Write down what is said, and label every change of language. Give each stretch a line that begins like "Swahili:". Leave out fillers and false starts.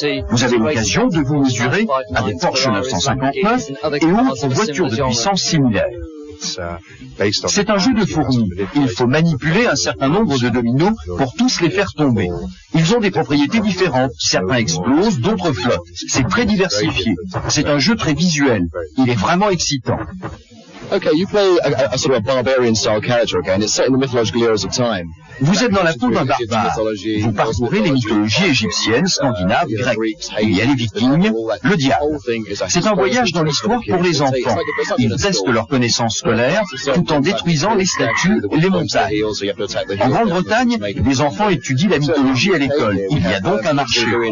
French: Vous avez l'occasion de vous mesurer à des Porsche 959 et autres voitures de puissance similaire. C'est un jeu de fourmis. Il faut manipuler un certain nombre de dominos pour tous les faire tomber. Ils ont des propriétés différentes. Certains explosent, d'autres flottent. C'est très diversifié. C'est un jeu très visuel. Il est vraiment excitant.
English: Okay, you play a sort of barbarian-style character again. It's set in the mythological eras of time.
French: Vous êtes dans la peau d'un barbare. Vous parcourez les mythologies égyptiennes, scandinaves, grecques. Il y a les vikings, le diable. C'est un voyage dans l'histoire pour les enfants. Ils testent leurs connaissances scolaires tout en détruisant les statues et les montagnes. En Grande-Bretagne, les enfants étudient la mythologie à l'école. Il y a donc un marché.